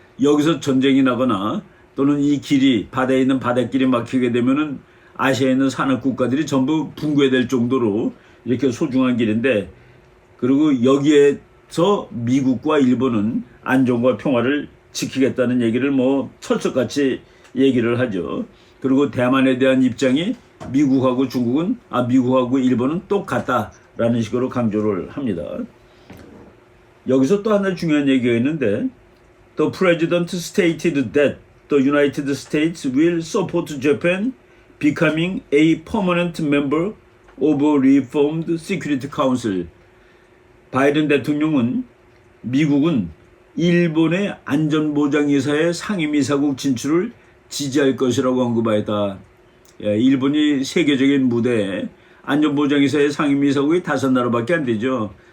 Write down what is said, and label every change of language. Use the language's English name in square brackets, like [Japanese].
[Korean] 여기서 전쟁이 나거나 또는 이 길이 바다에 있는 바닷길이 막히게 되면은 아시아에 있는 산업 국가들이 전부 붕괴될 정도로 이렇게 소중한 길인데, 그리고 여기에서 미국과 일본은 안정과 평화를 지키겠다는 얘기를 뭐 철석같이 얘기를 하죠. 그리고 대만에 대한 입장이 미국하고 일본은 똑같다라는 식으로 강조를 합니다. 여기서 또 하나 중요한 얘기가 있는데, [English] The President stated that the United States will support Japan becoming a permanent member of a reformed Security Council. [Korean] 바이든 대통령은 미국은 일본의 안전보장이사의 상임이사국 진출을 지지할 것이라고 언급하였다. 일본이 세계적인 무대에 안전보장이사의 상임이사국이 5나라밖에 안 되죠.